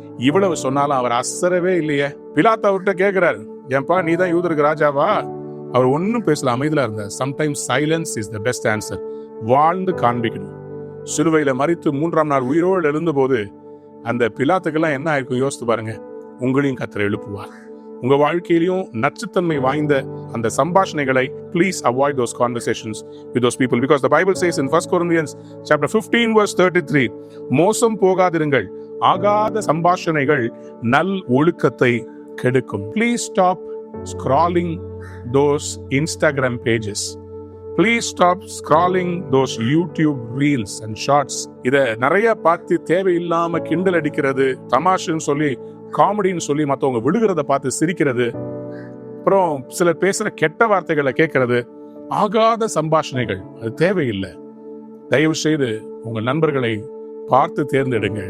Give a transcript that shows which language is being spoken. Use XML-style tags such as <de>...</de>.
<ta>இவ்வளவு சொன்னாலும் அவர் அசரவே இல்லையே. பிலாத்து அவர்கிட்ட கேட்கிறாரு, ஏன்பா நீ தான் யூதருக்கு ராஜாவா? அவர் ஒன்னும் பேசல, அமைதியா இருந்தார்.</ta> <en>Sometimes silence is the best answer.</en> <ta>வாழ்ந்து காண்பிக்கணும். சிலுவையில மரித்து 3ஆம் நாள் உயிரோடு எழுந்த போது அந்த பிலாத்துக்கெல்லாம் என்ன ஆயிருக்கும் யோசித்து பாருங்க. உங்களையும் கர்த்தர் எழுப்புவார். உங்க வாழ்க்கையிலையும் நச்சுத்தன்மை வாய்ந்த அந்த சம்பாஷணைகளை</ta> <en>please avoid those conversations with those people, because the Bible says in 1 Corinthians chapter 15 verse 33,</en> <ta>மோசம் போகாதிருங்கள், ஆகாத சம்பாஷணைகள் நல் ஒழுக்கத்தை கெடுக்கும்.</ta> <en>Please stop scrolling those Instagram pages. Please stop scrolling those YouTube reels and shorts.</en> <ta>இத நிறைய பார்த்து தேவையில்லாம கிண்டல் அடிக்கிறது, தமாஷுன்னு சொல்லி காமெடின்னு சொல்லி மற்றவங்க விழுகிறத பார்த்து சிரிக்கிறது, அப்புறம் சிலர் பேசுற கெட்ட வார்த்தைகளை கேட்கறது, ஆகாத சம்பாஷணைகள், அது தேவையில்லை. தயவு செய்து உங்க நண்பர்களை பார்த்து தேர்ந்தெடுங்க.</ta>